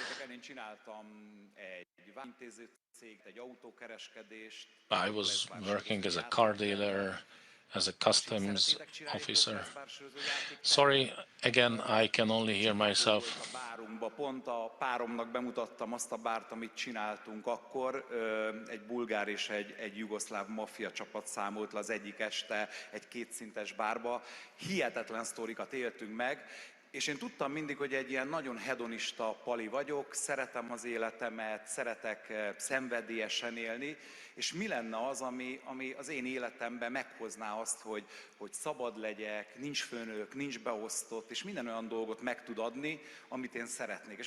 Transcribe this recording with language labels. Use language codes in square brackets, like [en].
[hu] Én csináltam egy vámintéző céget, egy autókereskedést. [en] I was working as a car dealer, as a customs officer. Sorry, again, I can only hear myself. [hu] Pont a páromnak bemutattam azt a bárt, amit csináltunk akkor. Egy bulgár és egy jugoszláv maffia csapat számolt le az egyik este egy kétszintes bárba. Hihetetlen sztorikat éltünk meg, és én tudtam mindig, hogy egy ilyen nagyon hedonista pali vagyok, szeretem az életemet, szeretek szenvedélyesen élni, és mi lenne az, ami az én életemben meghozná azt, hogy szabad legyek, nincs főnök, nincs beosztott, és minden olyan dolgot meg tud adni, amit én szeretnék.